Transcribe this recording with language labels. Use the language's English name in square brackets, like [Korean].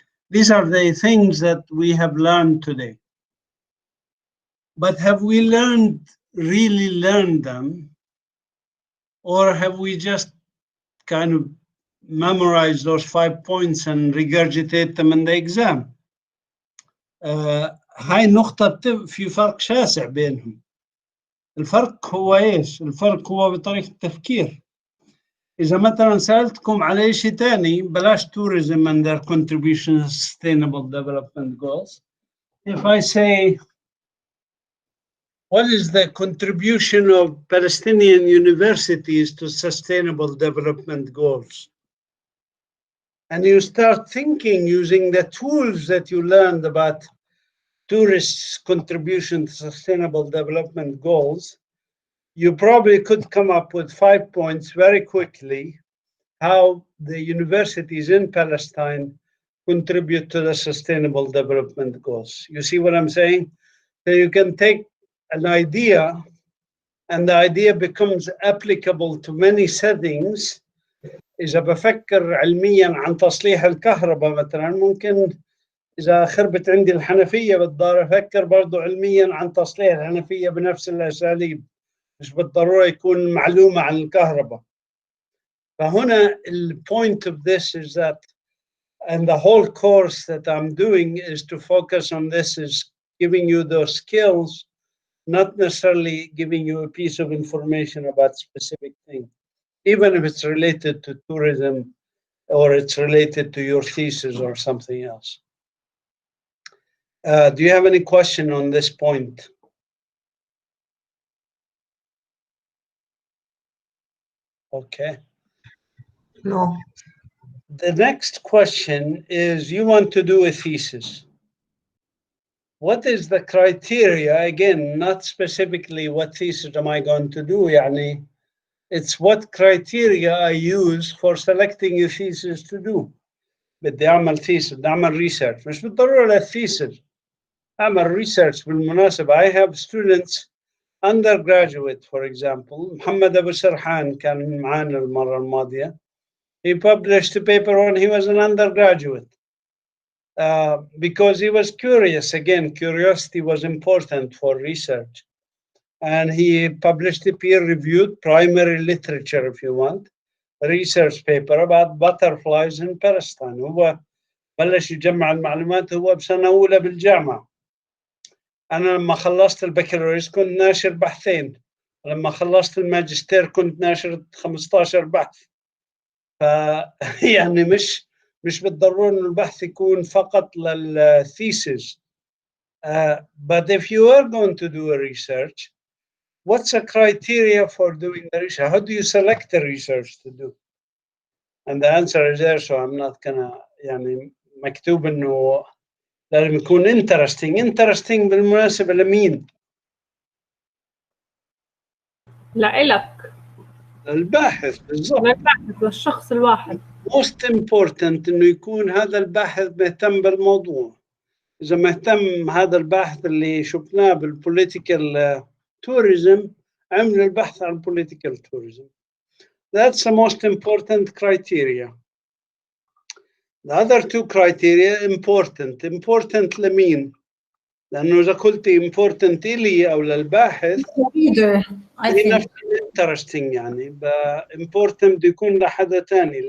[English] These are the things that we have learned today. But have we really learned them? Or have we just kind of memorized those 5 points and regurgitate them in the exam? [Arabic] هاي نقطة في فرق شاسع بينهم. الفرق هو إيش؟ الفرق هو بطريقة التفكير. إذا مثلا سألتكم على شيء تاني، بلاش [English] tourism and their contribution to sustainable development goals. If I say, what is the contribution of Palestinian universities to sustainable development goals? And you start thinking using the tools that you learned about tourists' contribution to sustainable development goals, you probably could come up with 5 points very quickly how the universities in Palestine contribute to the sustainable development goals. You see what I'm saying? So you can take an idea and the idea becomes applicable to many settings. [Arabic] إذا بفكر علميا عن تصليح الكهرباء مثلا، ممكن إذا خربت عندي الحنفية بضطر أفكر برضو علميا عن تصليح الحنفية بنفس الأساليب، مش بالضرورة يكون معلومة عن الكهرباء. فهنا [English] the point of this is that, and the whole course that I'm doing is to focus on this, is giving you those skills, not necessarily giving you a piece of information about specific thing, even if it's related to tourism or it's related to your thesis or something else. Do you have any question on this point? Okay. No. The next question is, you want to do a thesis. What is the criteria? Again, not specifically what thesis am I going to do, [Arabic] يعني, [English] it's what criteria I use for selecting a thesis to do. [Arabic] بدي أعمل thesis، بدي أعمل research، مش بالضرورة للthesis. أعمل research بالمناسبة. [English] I have students, undergraduate, for example, [Arabic] محمد أبو سرحان كان معانا المرة الماضية. [English] He published a paper when he was an undergraduate because he was curious. Again, curiosity was important for research. And he published a peer-reviewed primary literature, if you want, research paper about butterflies in Palestine. هو بلش يجمع المعلومات هو بسنة أولى بالجامعة. أنا لما خلصت البكالوريوس كنت ناشر بحثين، ولما خلصت الماجستير كنت ناشر 15 بحث. يعني مش بالضرورة إنه البحث يكون فقط للthesis. But if you are going to do a research, what's the criteria for doing the research? How do you select the research to do? And the answer is there, so I'm not gonna, [Arabic] يعني مكتوب إنه لازم يكون interesting بالمناسبة لمين؟ لإلك، الباحث بالضبط. للباحث، للشخص الواحد. [English] Most important [Arabic] إنه يكون هذا الباحث مهتم بالموضوع. إذا مهتم هذا الباحث اللي شفناه بالpolitical tourism، عمل البحث عن political tourism. [English] That's the most important criteria. The other two criteria important [Arabic] لمين؟ لأنه إذا قلت important إلي أو للباحث هي نفس interesting، يعني important بده يكون لحدا تاني.